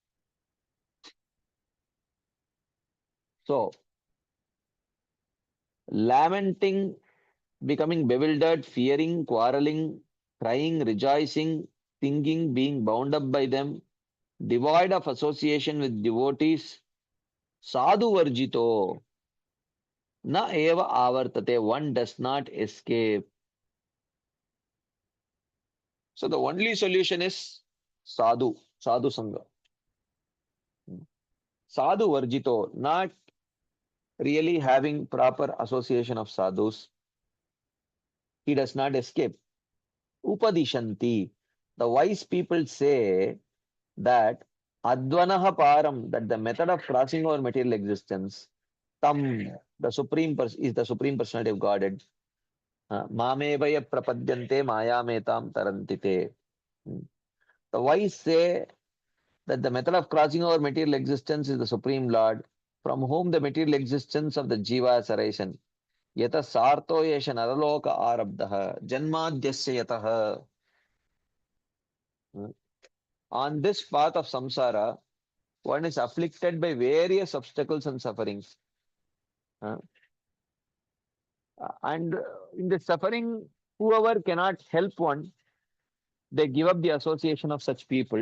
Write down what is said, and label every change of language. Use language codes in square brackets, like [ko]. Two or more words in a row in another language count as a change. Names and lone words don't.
[en] So lamenting, becoming bewildered, fearing, quarreling, crying, rejoicing, thinking, being bound up by them, devoid of association with devotees, [sa] sadhu varjito. Na eva avartate, [en] one does not escape. So the only solution is [sa] sadhu sangha. Sadhu varjito, [en] not really having proper association of sadhus. He does not escape. Upadishanti. The wise people say that [sa] Advanaha Param, [en] that the method of crossing over material existence, Tam, the is the Supreme Personality of Godhead. [sa] Mamevaya prapadyante mayametam tarantite. [en] The wise say that the method of crossing over material existence is the Supreme Lord, from whom the material existence of the Jiva has arisen. [sa] Yata sarto yesha naraloka arabdaha, janmadhyasya yataha. [en] On this path of samsara, one is afflicted by various obstacles and sufferings. Uh, and in the suffering, whoever cannot help one, they give up the association of such people.